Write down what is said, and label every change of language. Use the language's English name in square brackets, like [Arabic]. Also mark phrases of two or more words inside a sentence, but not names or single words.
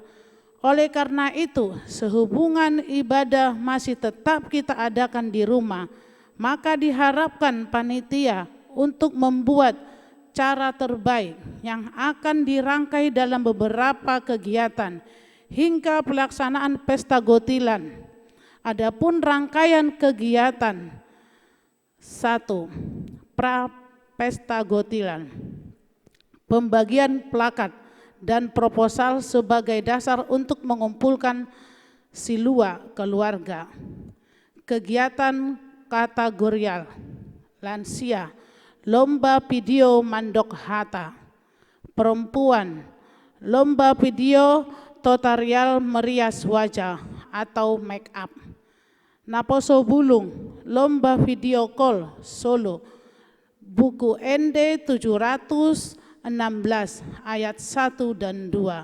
[Indonesian] Oleh karena itu, sehubungan ibadah masih tetap kita adakan di rumah, maka diharapkan panitia untuk membuat cara terbaik yang akan dirangkai dalam beberapa kegiatan hingga pelaksanaan Pesta Gotilan. Adapun rangkaian kegiatan: 1. Pra Pesta Gotilan. Pembagian plakat dan proposal sebagai dasar untuk mengumpulkan silua keluarga. Kegiatan kategorial lansia, lomba video [Batak Toba] mandok hata. [Indonesian] Perempuan, lomba video tutorial merias wajah atau [English] make up. [Indonesian] Naposo Bulung, lomba [English] video call [Indonesian] solo. Buku ND 716 ayat 1 dan 2.